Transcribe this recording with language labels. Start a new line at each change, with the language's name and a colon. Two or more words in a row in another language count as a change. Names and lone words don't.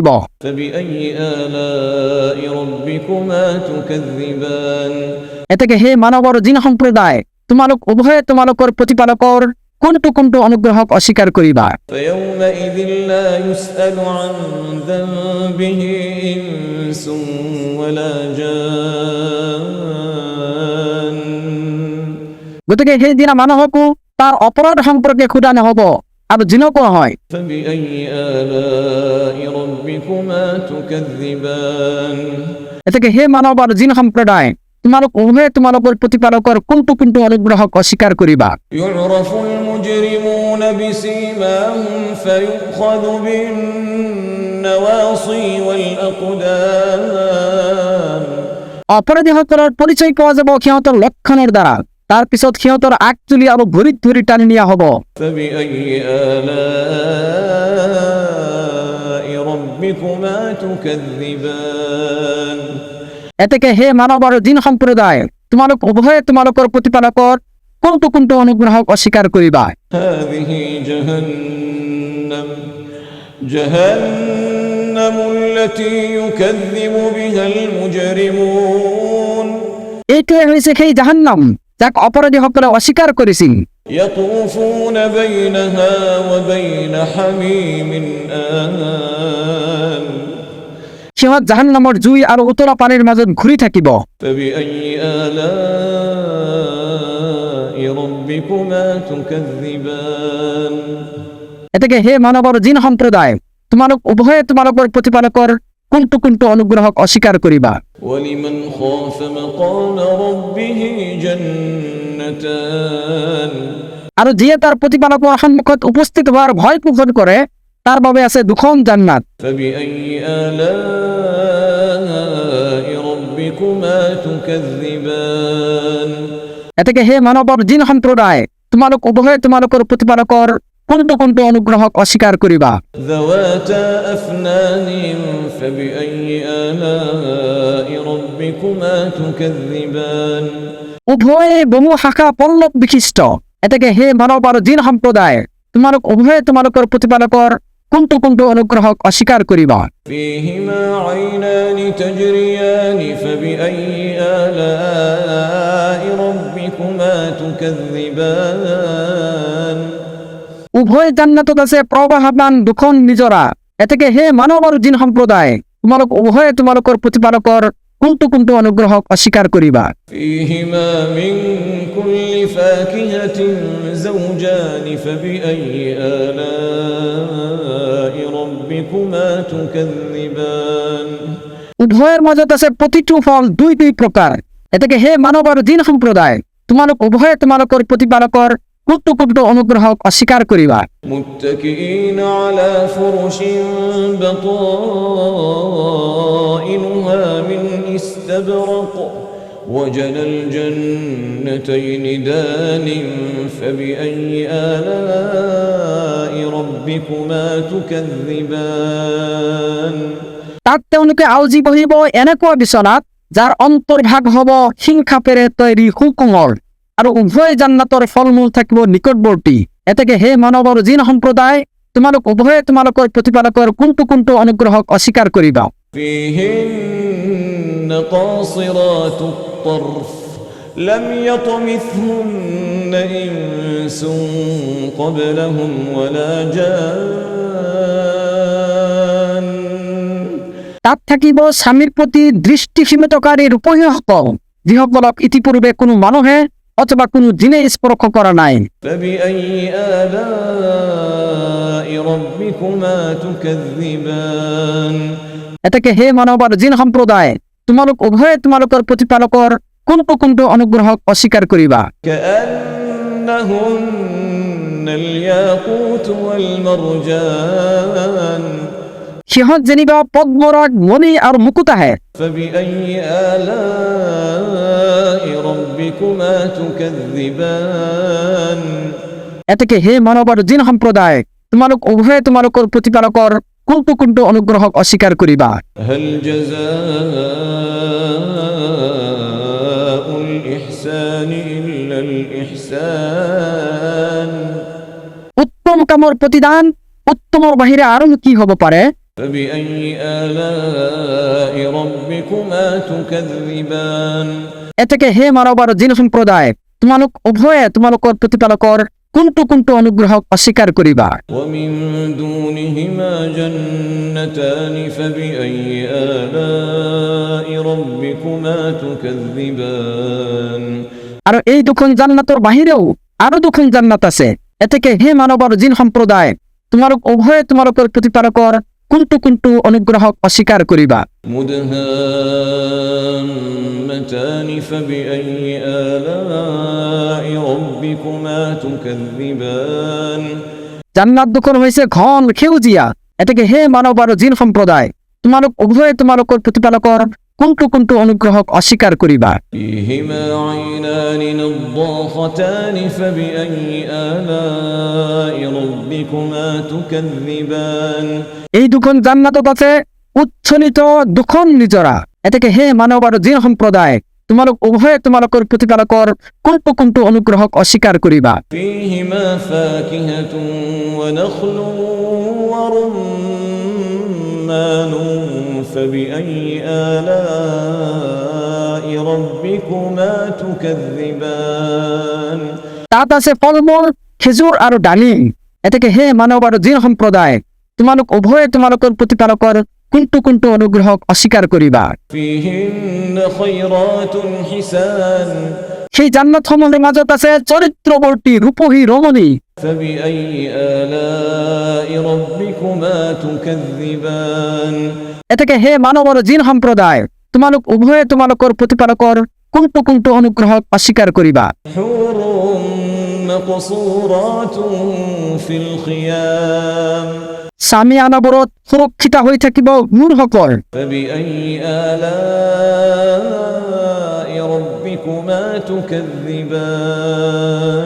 Arabic: فبأي آلاء ربكما تكذبان
Assamese: এতেকে হে মানৱ আৰু জিন সম্প্ৰদায়, তোমালোক উভয়ে তোমালোকৰ প্ৰতিপালকৰ কোনটো কোনটো অনুগ্ৰহক অস্বীকাৰ কৰিবা।
Arabic: فيومئذ لا يسأل عن ذنبه إنس ولا جان
Assamese: গতিকে সেইদিনা মানুহকো তাৰ অপৰাধ সম্পৰ্কে সোধা নহ'ব আৰু জিনকো নহয়।
Arabic: فبأي آلاء ربكما تكذبان
Assamese: এতেকে হে মানৱ আৰু জিন সম্প্ৰদায়, তোমালোক উভয়ে তোমালোকৰ প্ৰতিপালকৰ কোনটো কোনটো অনুগ্ৰহক অস্বীকাৰ কৰিবা।
Arabic: يعرف المجرمون بسيماهم فيؤخذ بالنواصي والأقدام
Assamese: অপৰাধীসকলৰ পৰিচয় পোৱা যাব সিহঁতৰ লক্ষণৰ দ্বাৰা, তাৰ পিছত সিহঁতৰ আগচুলি আৰু ভৰিত ধৰি টানি নিয়া হ'ব।
Arabic: فبأي آلاء ربكما تكذبان
Assamese: এতেকে হে মানৱ আৰু জিন সম্প্ৰদায়, তোমালোক উভয়ে তোমালোকৰ প্ৰতিপালকৰ কোনটো কোনটো অনুগ্ৰহক অস্বীকাৰ কৰিবা।
Arabic: هذه جهنم التي يكذب بها المجرمون
Assamese: এইটোৱে হৈছে সেই জাহান্নাম যাক অপৰাধীসকলে অস্বীকাৰ কৰিছিল।
Arabic: يطوفون بينها وبين حميم آن
Assamese: সিহঁত জাহান্নামৰ জুই আৰু উতলা পানীৰ মাজত ঘূৰি থাকিব।
Arabic: فبأي آلاء ربكما تكذبان
Assamese: এতেকে হে মানৱ আৰু জিন সম্প্ৰদায়, তোমালোক উভয়ে তোমালোকৰ প্ৰতিপালকৰ কোনটো কোনটো অনুগ্ৰহক অস্বীকাৰ কৰিবা।
Arabic: ولمن خاف مقام ربه جنتان
Assamese: আৰু যিয়ে তাৰ প্ৰতিপালকৰ সন্মুখত উপস্থিত হোৱাৰ ভয় পোষণ কৰে তাৰ বাবে আছে দুখন জান্নাত।
Arabic: فبأي آلاء ربكما تكذبان
Assamese: এতেকে হে মানৱ আৰু জিন সম্প্ৰদায়, তোমালোক উভয়ে তোমালোকৰ প্ৰতিপালকৰ কোনটো কোনটো অনুগ্ৰহক অস্বীকাৰ কৰিবা।
Arabic: ذواتا أفنان فبأي آلاء ربكما تكذبان
Assamese: উভয়ে বহু শাখা পল্লৱ বিশিষ্ট। এতেকে হে মানৱ আৰু জিন সম্প্ৰদায়, তোমালোক উভয়ে তোমালোকৰ প্ৰতিপালকৰ কোনটো কোনটো অনুগ্ৰহক অস্বীকাৰ কৰিবা।
Arabic: فيهما عينان تجريان فبأي آلاء ربكما تكذبان
Assamese: উভয় জান্নাতত আছে প্ৰবাহমান দুখন নিজৰা। এতেকে হে মানৱ আৰু জিন সম্প্ৰদায়, তোমালোক উভয়ে তোমালোকৰ প্ৰতিপালকৰ কোনটো অনুগ্রহ অস্বীকার করিবা।
Arabic: فيهما من كل فاكهة زوجان فبأي آلاء ربكما تكذبان
Assamese: উভয়ের মাজত আছে প্ৰতিটো ফল দুই প্ৰকাৰ। এতেকে হে মানৱ আৰু জিন সম্প্ৰদায়, তোমালোক উভয়ে তোমালোকৰ প্ৰতিপালকৰ কোনটো অনুগ্ৰহ অস্বীকাৰ কৰিবা।
Arabic: متكئين على فرش بطائنها من استبرق وجنى الجنتين دان فبأي آلاء ربكما تكذبان
Assamese: তাত তেওঁলোকে আউজি বহিব এনেকুৱা বিচনাত যাৰ অন্তৰ্ভাগ হ'ব সিংখাপেৰে তৈয়াৰী সুকোমল, আৰু উভয় জান্নাতৰ ফল মূল থাকিব নিকটৱৰ্তী। এতেকে হে মানৱ আৰু জিন সম্প্ৰদায়, তোমালোক উভয়ে তোমালোকৰ প্ৰতিপালকৰ কোনটো অনুগ্ৰহ অস্বীকাৰ কৰিবা।
Arabic: فيهن قاصرات الطرف لم يطمثهن إنس قبلهم ولا جان
Assamese: তাত থাকিব স্বামীৰ প্ৰতি দৃষ্টি সীমিতকাৰী ৰূপহীসকল, যিসকলক ইতিপূৰ্বে কোনো মানুহে অথবা কোনো জিনে স্পৰ্শ কৰা নাই।
Arabic: فبأي آلاء ربكما تكذبان
Assamese: এতেকে হে মানৱ আৰু জিন সম্প্ৰদায়, তোমালোক উভয়ে তোমালোকৰ প্ৰতিপালকৰ কোনটো অনুগ্ৰহ অস্বীকাৰ কৰিবা।
Arabic: كأنهن الياقوت والمرجان
Assamese: সিহঁত যেনিবা পদ্মৰাগ, মণি আৰু মুকুত আহে।
Arabic: فبأي آلاء ربكما تكذبان
Assamese: এতেকে হে মানৱ আৰু জিন সম্প্ৰদায়, তোমালোক উভয়ে তোমালোকৰ প্ৰতিপালকৰ কোনটো অনুগ্ৰহ অস্বীকাৰ কৰিবা।
Arabic: هل جزاء الإحسان إلا الإحسان
Assamese: উত্তম কামৰ প্ৰতিদান উত্তমৰ বাহিৰে আৰু কি হ'ব পাৰে।
Arabic: فبأي آلاء ربكما تكذبان
Assamese: এতেকে হে মানৱ আৰু জিন সম্প্ৰদায়, তোমালোক উভয়ে তোমালোকৰ প্ৰতিপালকৰ কোনটো অনুগ্ৰহ অস্বীকাৰ কৰিবা।
Arabic: ومن دونهما جنتان فبأي آلاء ربكما تكذبان
Assamese: আৰু এই দুখন জান্নাতৰ বাহিৰেও আৰু দুখন জান্নাত আছে। এতেকে হে মানৱ আৰু জিন সম্প্ৰদায়, তোমালোক উভয়ে তোমালোকৰ প্ৰতিপালকৰ কোনটো অনুগ্ৰহ অস্বীকাৰ কৰিবা।
Arabic: مدهامتان فبأي آلاء ربكما تكذبان
Assamese: জান্নাত দুখন হৈছে ঘন সেউজীয়া। এতেকে হে মানৱ আৰু জিন সম্প্ৰদায়, তোমালোক উভয়ে তোমালোকৰ প্ৰতিপালকৰ কোনটো অনুগ্ৰহ অস্বীকাৰ কৰিবা।
Arabic: فيهما عينان نضاختان فبأي آلاء ربكما تكذبان
Assamese: এই দুখন জান্নাতত আছে উচ্ছলিত দুখন নিজৰা। এতেকে হে মানৱ আৰু জিন সম্প্ৰদায়, তোমালোক উভয়ে তোমালোকৰ প্ৰতিপালকৰ কোনটো অনুগ্ৰহ অস্বীকাৰ কৰিবা।
Arabic: فيهما فاكهة ونخل ورمان فبأي آلاء ربكما تكذبان
Assamese: তাত আছে ফলমূল, খেজুৰ আৰু ডালিম। এতেকে হে মানৱ আৰু জিন সম্প্ৰদায়, তোমালোক উভয়ে তোমালোকৰ প্ৰতিপালকৰ কোনটো অনুগ্ৰহ অস্বীকাৰ কৰিবা।
Arabic: فيهن خيرات حسان
Assamese: সেই জান্নাতসমূহৰ মাজত আছে চৰিত্ৰৱৰ্তী ৰূপহী ৰমণী।
Arabic: فبأي آلاء ربكما تكذبان
Assamese: এতেকে হে মানৱ আৰু জিন সম্প্ৰদায়, তোমালোক উভয়ে তোমালোকৰ প্ৰতিপালকৰ কোনটো অনুগ্ৰহ অস্বীকাৰ কৰিবা।
Arabic: حور مقصورات في الخيام
Assamese: সামিয়ানাবোৰত সুৰক্ষিত হৈ থাকিব হুৰসকল।
Arabic: فبأي آلاء ربكما تكذبان